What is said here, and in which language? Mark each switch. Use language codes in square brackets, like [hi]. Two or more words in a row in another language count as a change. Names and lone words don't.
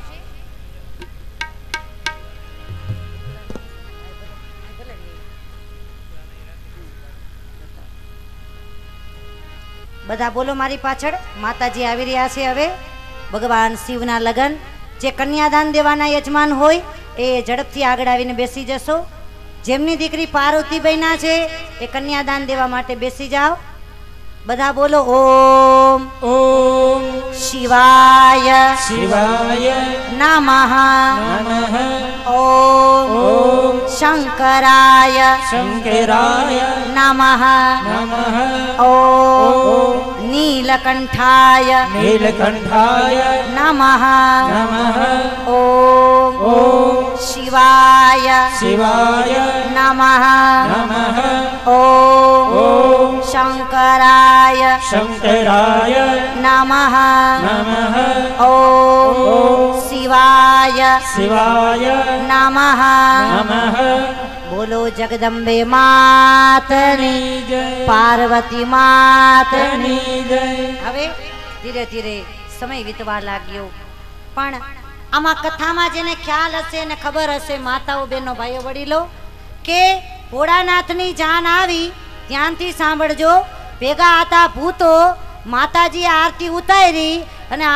[gu] બધા બોલો મારી પાછળ માતાજી આવી રહ્યા છે હવે ભગવાન શિવના લગન જે કન્યાદાન દેવાના યજમાન હોય એ ઝડપથી આગળ આવીને બેસી જશો જેમની દીકરી પાર્વતી બહેના છે એ કન્યાદાન દેવા માટે બેસી જાઓ બધા બોલો ઓમ [sa] ओम શિવાય शिवाय નમઃ नमः ઓમ ओम શંકરાય शंकराय નમઃ नमः ઓમ નીલકંઠાય नीलकंठाय નમઃ नमः ઓમ ओम શિવાય शिवाय નમઃ नमः ઓમ ओम શંકરાય शंकराय નમઃ नमः ઓમ શિવાય शिवाय નમઃ नमः [gu] બોલો જગદંબે માતની जय પાર્વતી માતની जय હવે ધીરે ધીરે સમય વીતવા લાગ્યો પણ આમાં કથામાં જેને ખ્યાલ હશે અને ખબર હશે માતાઓ બહેનો ભાઈઓ વડીલો કે ભોળાનાથની જાન આવી ધ્યાનથી સાંભળજો ભેગા હતા ભૂતો માતાજીએ આરતી ઉતારી